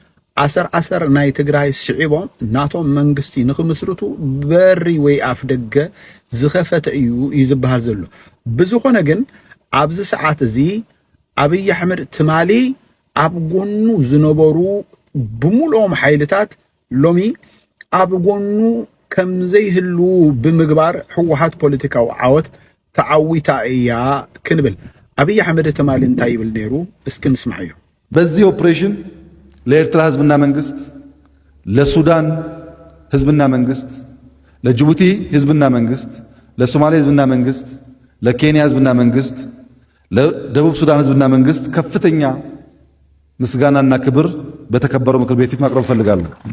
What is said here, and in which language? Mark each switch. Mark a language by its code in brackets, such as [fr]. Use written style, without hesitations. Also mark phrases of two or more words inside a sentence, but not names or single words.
[ti] ኣሰር ናይ ትግራይ ስዒቦም ናቶም መንግስቲ ንኽምስርቱ በሪ ወይ ኣፍ ደገ ዝኸፈተ እዩ ይዝበሃል ዘሎ ብዝኾነ ግን ኣብዚ ሰዓት እዚ ኣብይ ኣሕመድ ትማሊ ኣብ ጎኑ ዝነበሩ ብሙሉኦም ሓይልታት ሎሚ ኣብ ጎኑ ከም ዘይህሉ ብምግባር ሕወሓት ፖለቲካዊ ዓወት ተዓዊታ እያ ክንብል ኣብይ ኣሕመድ ትማሊ እንታይ ይብል ነይሩ እስኪ ንስማዕ እዩ [am] በዚህ ኦፕሬሽን ለኤርትራ ህዝብና መንግስት ለሱዳን ህዝብና መንግስት ለጅቡቲ ህዝብና መንግስት ለሶማሌ ህዝብና መንግስት ለኬንያ ህዝብና መንግስት ለደቡብ ሱዳን ህዝብና መንግስት ከፍተኛ ምስጋናና ክብር በተከበረው ምክር ቤት ማቅረብ ፈልጋለሁ።